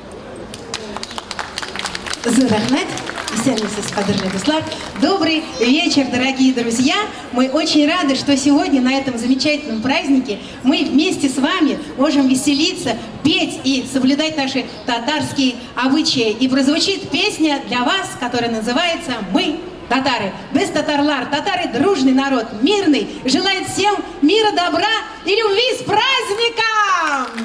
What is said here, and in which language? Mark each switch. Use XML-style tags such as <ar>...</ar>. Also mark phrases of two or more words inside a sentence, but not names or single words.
<ru>Добрый вечер, дорогие друзья! Мы очень рады, что сегодня на этом замечательном празднике мы вместе с вами можем веселиться, петь и соблюдать наши татарские обычаи. И прозвучит песня для вас, которая называется «Мы татары».</ru> <tt>Без татарлар.</tt> <ru>Татары – дружный народ, мирный, желает всем мира, добра и любви с праздником!</ru>